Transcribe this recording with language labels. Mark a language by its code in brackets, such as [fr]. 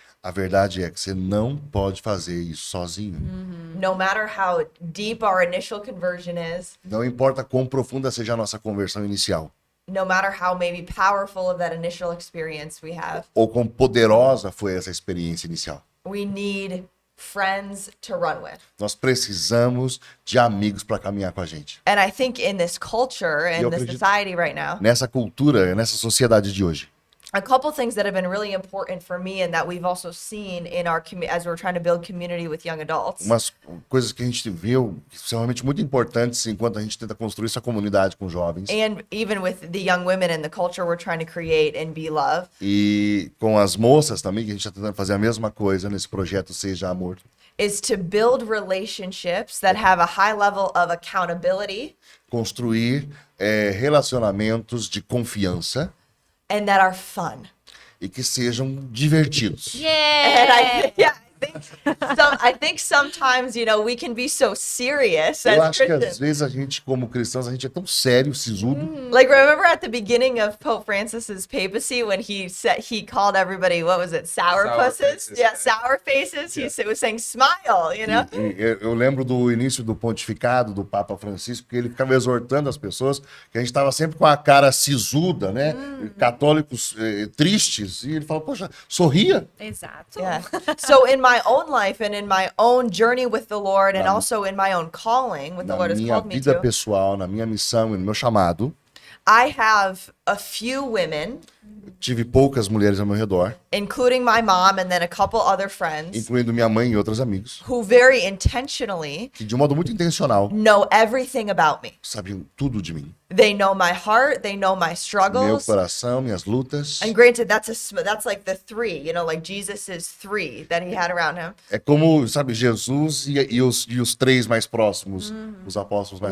[pt] A verdade é que você não pode fazer isso sozinho. [en] No matter how deep our initial conversion is, [pt] Não importa quão profunda seja a nossa conversão inicial, [en] no matter how maybe powerful of that initial experience we have, [pt] ou quão poderosa foi essa experiência inicial. [en] we need friends to run with. [pt] Nós precisamos de amigos para caminhar com a gente. [en] And I think in this culture, in [pt] Eu [en] this [pt] acredito- [en] society right now, [pt] Nessa cultura, nessa sociedade de hoje. [en] a couple things that have been really important for me and that we've also seen in our as we're trying to build community with young adults [pt] Umas coisas que a gente viu que são realmente muito importantes enquanto a gente tenta construir essa comunidade com jovens. [en] and even with the young women and the culture we're trying to create and be love [pt] E com as moças também, que a gente está tentando fazer a mesma coisa nesse projeto Seja Amor. [en] is to build relationships that have a high level of accountability [pt] Construir relacionamentos de confiança [en] and that are fun. [pt] e que sejam divertidos. [en] And Yeah! I think sometimes, you know, we can be so serious [pt] Eu [en] as [pt] acho que às vezes a gente, como cristãos, a gente é tão sério, sisudo. [en] Like, remember at the beginning of Pope Francis's papacy when he said he called everybody, what was it, sourpusses? faces. Yeah, sour faces. He was saying smile, you know? [pt] Eu lembro do início do pontificado do Papa Francisco, que ele ficava exortando as pessoas, que a gente estava sempre com a cara sisuda, né? Católicos tristes, e ele falou, poxa, sorria. Exato. [en] Yeah. So in my own life and in my own journey with the Lord and [pt] Na- [en] also in my own calling, what the [pt] Na [en] Lord has [pt] minha [en] called me [pt] vida [en] to, [pt] pessoal, na minha missão e no meu chamado, [en] I have a few women, [pt] tive poucas mulheres ao meu redor, [en] including my mom and then a couple other friends, [pt] incluindo minha mãe e outros amigos, [en] who very intentionally [pt] que de um modo muito intencional [en] know everything about me. [pt] sabiam tudo de mim. [en] They know my heart, they know my [pt] Meu [en] struggles. [pt] coração, minhas lutas. [en] And granted, that's like the three, you know, like Jesus's three that he had around him. [pt] É como, sabe, Jesus e os três mais próximos, os apóstolos mais